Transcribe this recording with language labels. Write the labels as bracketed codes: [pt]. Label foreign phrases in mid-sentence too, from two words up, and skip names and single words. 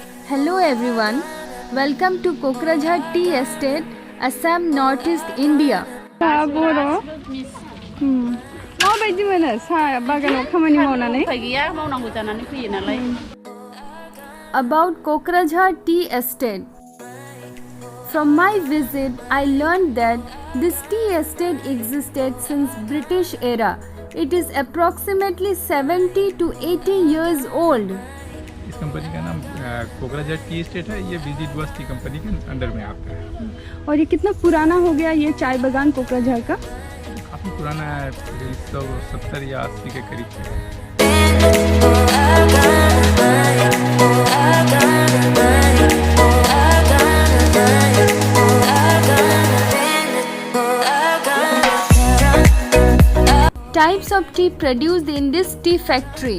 [en] Hello everyone, welcome to Kokrajhar Tea Estate, Assam, Northeast India. [brx] माबायदि मोनो साहा बागानाव खामानि मावनानै गैया मावनांगौ जानानै फैयो नालाय [en] About Kokrajhar Tea Estate. From my visit, I learned that this tea estate existed since British era. It is approximately 70 to 80 years old. [hi] इस कंपनी का नाम कोकराझार टी एस्टेट है। ये विजिट बस [en] tea company [hi] के अंडर में आता है। और ये कितना पुराना हो गया ये चाय बागान कोकराझार का? काफ़ी पुराना है, 170 या 80 के करीब है। [en] Types of tea produced in this tea factory.